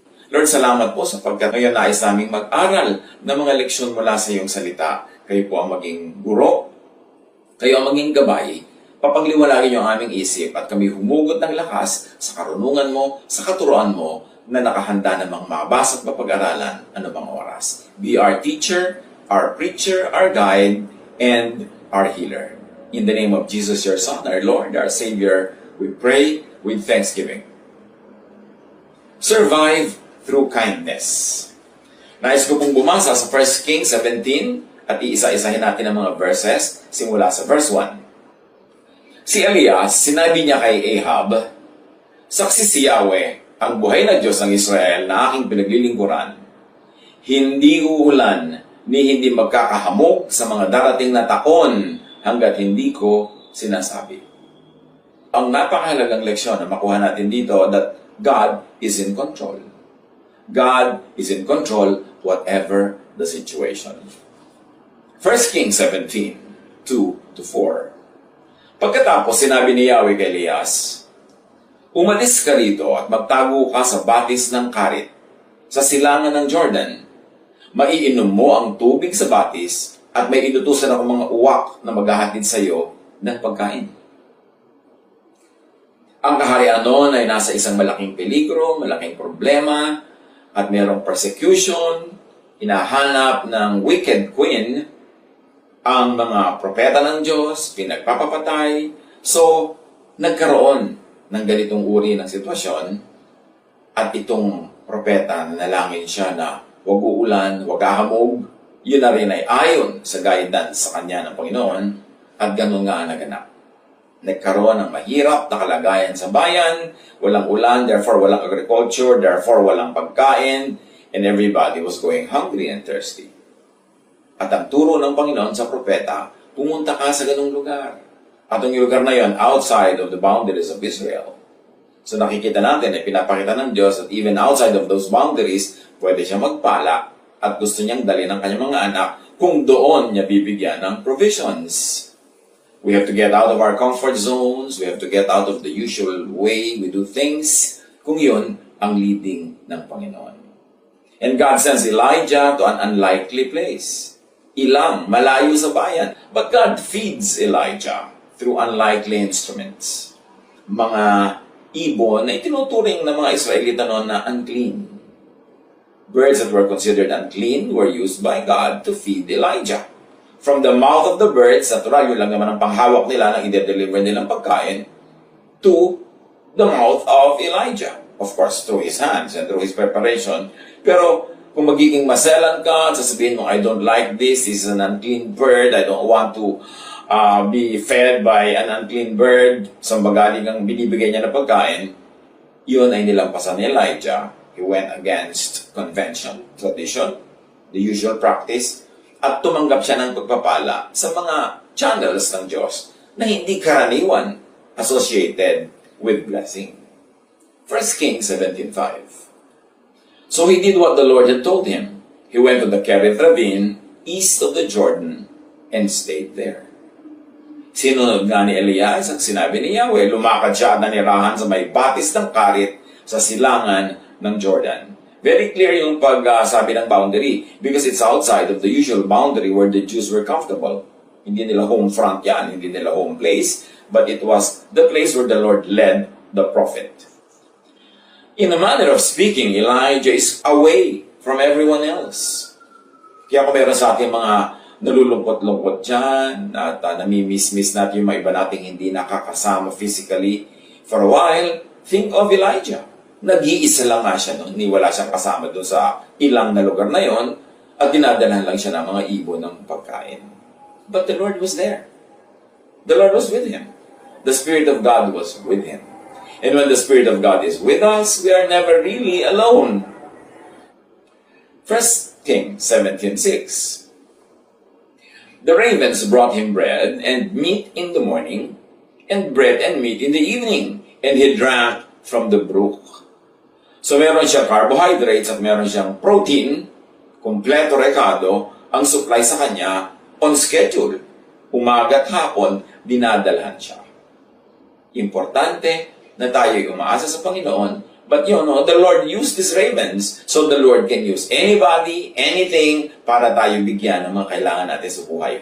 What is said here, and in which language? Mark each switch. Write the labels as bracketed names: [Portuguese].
[Filipino] Lord, salamat po sapagkat ngayon nais naming mag-aral ng mga leksyon mula sa iyong salita. Kayo po ang maging guro, kayo ang maging gabay, papagliwanagin niyo ang aming isip at kami humugot ng lakas sa karunungan mo, sa katuruan mo, na nakahanda namang mabasa at mapag-aralan anumang oras. [English] Be our teacher, our preacher, our guide, and our healer. In the name of Jesus, your Son, our Lord, our Savior, we pray with thanksgiving. Survive through kindness. [Filipino] Nais ko pong bumasa sa 1 Kings 17 at iisa-isahin natin ang mga verses simula sa verse 1. Si Elias, sinabi niya kay Ahab, "Saksi si Yahweh, ang buhay na Diyos ng Israel na aking pinaglilingkuran, hindi uulan ni hindi magkakahamog sa mga darating na taon hanggat hindi ko sinasabi." Ang napakahalagang leksyon na makuha natin dito [English] that God is in control. God is in control whatever the situation. 1 Kings 17:2-4. [Filipino] Pagkatapos sinabi ni Yahweh kay Elias, "Umalis ka rito at magtago ka sa batis ng Karit, sa silangan ng Jordan. Maiinom mo ang tubig sa batis at may inutusan ako mga uwak na maghahatid sa iyo ng pagkain." Ang kaharian noon ay nasa isang malaking peligro, malaking problema, at mayroong persecution, hinahanap ng wicked queen, ang mga propeta ng Diyos, pinagpapapatay. So, nagkaroon ng ganitong uri ng sitwasyon at itong propeta, nanalangin siya na huwag uulan, huwag hahamog. Yun na rin ay ayon sa guidance sa kanya ng Panginoon at ganun nga ang naganap. Nagkaroon ng mahirap na kalagayan sa bayan, walang ulan, therefore walang agriculture, therefore walang pagkain, [English] and everybody was going hungry and thirsty. [Filipino] At ang turo ng Panginoon sa propeta, pumunta ka sa ganung lugar. At ang lugar na yon, [English] outside of the boundaries of Israel. [Filipino] So nakikita natin, pinapakita ng Diyos [English] that even outside of those boundaries, [Filipino] pwede siya magpala at gusto niyang dali ng kanyang mga anak kung doon niya bibigyan ng provisions. [English] We have to get out of our comfort zones. We have to get out of the usual way we do things [Filipino] kung yun ang leading ng Panginoon. [English] And God sends Elijah to an unlikely place. [Filipino] Ilang, malayo sa bayan. [English] But God feeds Elijah through unlikely instruments. [Filipino] Mga ibon na itinuturing ng mga Israelita noon na unclean. [English] Birds that were considered unclean were used by God to feed Elijah. From the mouth of the birds, [Filipino] natural yun lang naman ang panghawak nila na i-deliver nilang pagkain, [English] to the mouth of Elijah. Of course, through his hands and through his preparation. [Filipino] Pero kung magiging maselan ka at sasabihin mo, [English] "I don't like this is an unclean bird, I don't want to be fed by an unclean bird," [Filipino] so magaling ang binibigay niya na pagkain, yun ay nilampasan ni Elijah. [English] He went against convention, tradition, the usual practice, [Filipino] at tumanggap siya ng pagpapala sa mga channels ng Diyos na hindi karaniwan [English] associated with blessing. 1 Kings 17:5. So he did what the Lord had told him. He went to the Kerith ravine east of the Jordan and stayed there. [Filipino] Sinunod nga ni Elias ang sinabi ni Yahweh, lumakad siya at nanirahan sa may batis ng Karit sa silangan ng Jordan. [English] Very clear [Filipino] yung pagsabi ng [English] boundary because it's outside of the usual boundary where the Jews were comfortable. [Filipino] Hindi nila home front yan, hindi nila home place, [English] but it was the place where the Lord led the prophet. In a manner of speaking, Elijah is away from everyone else. [Filipino] Kaya kung meron sa ating mga nalulungkot-lungkot dyan, at namimiss-miss natin yung mga iba nating hindi nakakasama physically for a while, [English] think of Elijah. [Filipino] Nag-iisa lang nga siya noon, wala siyang kasama doon sa ilang na lugar na yon, at dinadalhan lang siya ng mga ibon ng pagkain. [English] But the Lord was there. The Lord was with him. The Spirit of God was with him. And when the Spirit of God is with us, we are never really alone. 1 Kings 17:6. The ravens brought him bread and meat in the morning, and bread and meat in the evening, and he drank from the brook. [Filipino] So meron siyang carbohydrates at meron siyang protein, Kompleto rekado ang supply sa kanya [English] on schedule. [Filipino] Umaga at hapon, dinadalhan siya. Importante na tayo'y umaasa sa Panginoon. [English] But you know, the Lord used these ravens, so the Lord can use anybody, anything, [Filipino] para tayo bigyan ng mga kailangan natin sa buhay.